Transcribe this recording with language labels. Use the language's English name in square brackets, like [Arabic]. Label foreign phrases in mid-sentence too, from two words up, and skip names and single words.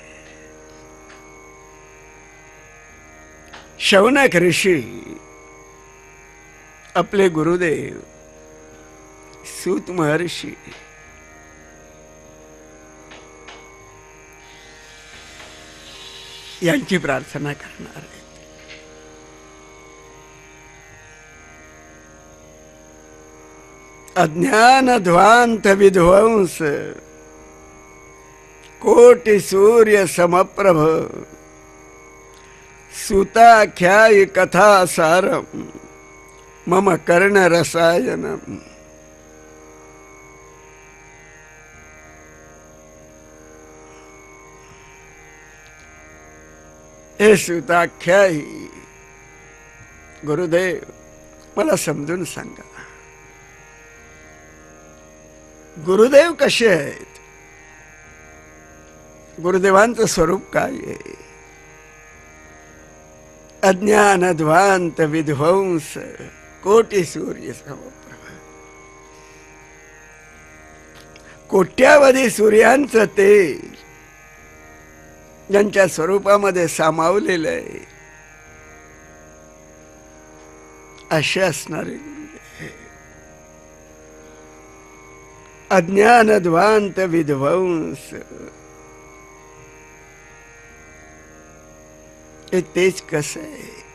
[Marathi] शौनक ऋषी आपले गुरुदेव सूत महर्षी यांची प्रार्थना करणार आहे. [Sanskrit] अज्ञान ध्वांत विध्वंस कोटि सूर्य समप्रभ सुताख्याय कथा सारम मम कर्ण रसायनम. [Marathi] हे सुताख्यायी गुरुदेव, मला समजून सांगा, गुरुदेव कसे आहेत? गुरुदेवांचं स्वरूप काय आहे? [Sanskrit] अज्ञान ध्वांत विध्वंस कोटि सूर्य समप्रभ. [Marathi] कोट्यावधी सूर्यांचं तेज ज्यांच्या स्वरूपामध्ये सामावलेलं आहे असे असणारे गुरुदेव. [Sanskrit] अज्ञान ध्वांत विध्वंस [Marathi] हे तेज कसं आहे?